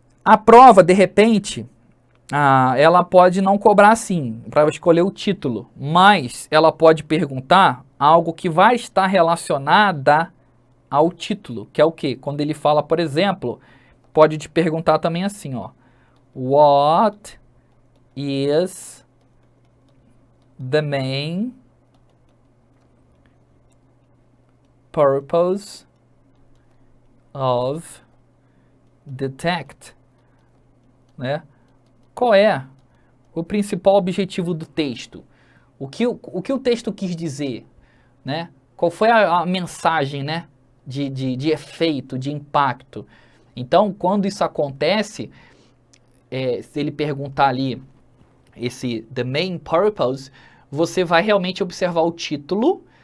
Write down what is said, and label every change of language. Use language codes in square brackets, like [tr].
[pt] A prova, de repente, ela pode não cobrar assim, para escolher o título, mas ela pode perguntar algo que vai estar relacionada ao título, que é o quê? Quando ele fala, por exemplo, pode te perguntar também assim, ó. [en] What is the main purpose of the text, né? [pt] Qual é o principal objetivo do texto? O que o texto quis dizer, né? Qual foi a mensagem, né, de efeito, de impacto. Então, quando isso acontece, se ele perguntar ali [en] the main purpose, [pt] você vai realmente observar o título.